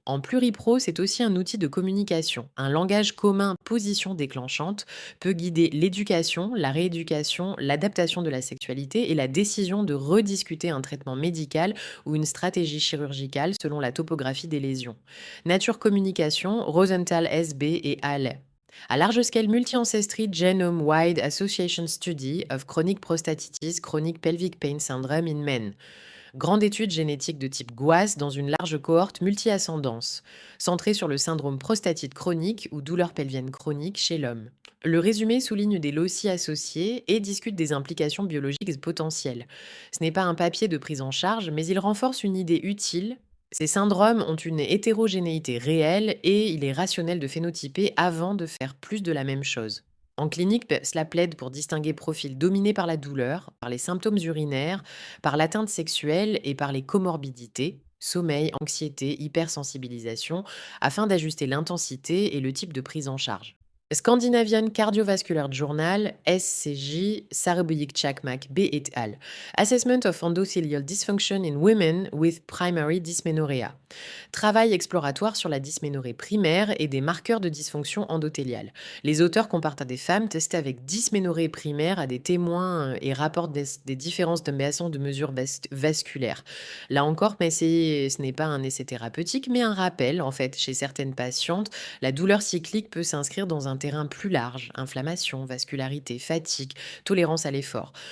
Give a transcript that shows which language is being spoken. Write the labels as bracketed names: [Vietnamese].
[French] En pluripro, c'est aussi un outil de communication. Un langage commun position déclenchante peut guider l'éducation, la rééducation, l'adaptation de la sexualité et la décision de rediscuter un traitement médical ou une stratégie chirurgicale selon la topographie des lésions. Nature Communication, Rosenthal SB et Halle. [English] À large scale multi-ancestry genome-wide association study of chronic prostatitis, chronic pelvic pain syndrome in men. [French] Grande étude génétique de type GWAS dans une large cohorte multi-ascendance, centrée sur le syndrome prostatite chronique ou douleur pelvienne chronique chez l'homme. Le résumé souligne des loci associés et discute des implications biologiques potentielles. Ce n'est pas un papier de prise en charge, mais il renforce une idée utile. Ces syndromes ont une hétérogénéité réelle et il est rationnel de phénotyper avant de faire plus de la même chose. En clinique, cela plaide pour distinguer profils dominés par la douleur, par les symptômes urinaires, par l'atteinte sexuelle et par les comorbidités, sommeil, anxiété, hypersensibilisation, afin d'ajuster l'intensité et le type de prise en charge. Scandinavian Cardiovascular Journal, SCJ, Sarabuyik Chakmak B et al. [English] Assessment of endothelial dysfunction in women with primary dysmenorrhea. [French] Travail exploratoire sur la dysménorrhée primaire et des marqueurs de dysfonction endothéliale. Les auteurs comparent à des femmes testées avec dysménorrhée primaire à des témoins et rapportent des différences de mesure vasculaire. Là encore, mais ce n'est pas un essai thérapeutique, mais un rappel, en fait, chez certaines patientes, la douleur cyclique peut s'inscrire dans un terrain plus large, inflammation, vascularité, fatigue, tolérance à l'effort.